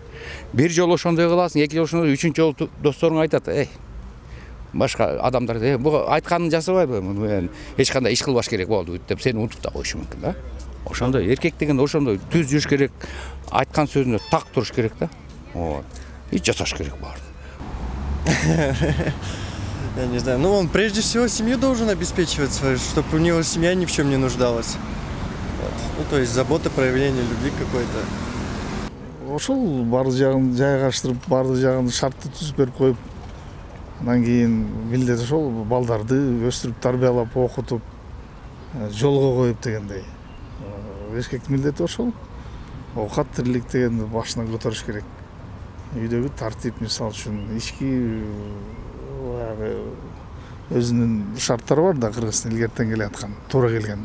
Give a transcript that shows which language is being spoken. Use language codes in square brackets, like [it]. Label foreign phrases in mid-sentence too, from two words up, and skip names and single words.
[ky] Бир жолу ошондой кыласың, эки жолу ошондой, үчүнчү жолу досторуң айтат, башка адамдар бу айтканын жасабайбы, муну эч кандай иш кылбаш керек болду деп сени унутуп да коюшу мүмкүн да. Ошондой эркек деген ошондой түз жүрүш керек, айткан сөзүнө так туруш керек да. [ru] Вот. [ky] И жасаш керек баарын. [ru] Я не знаю, он прежде всего семью должен обеспечивать свою, чтобы у него семья ни в чем не нуждалась. Вот. То есть забота, проявление любви какой-то. [ky] Ошол баардык жагын жайгаштырып, баардык жагын шартты түзүп берип коюп, анан кийин милдет ошол балдарды өстүрүп, тарбиялап, окутуп, жолго коюп дегендей. Эркектин милдети ошол. Оокат тирилик дегенди башынан көтөрүш керек. Үйдөгү тартип, мисалы үчүн, ички өзүнүн шарттары бар да, Кыргызстан илгертен келе аткан, туура келген.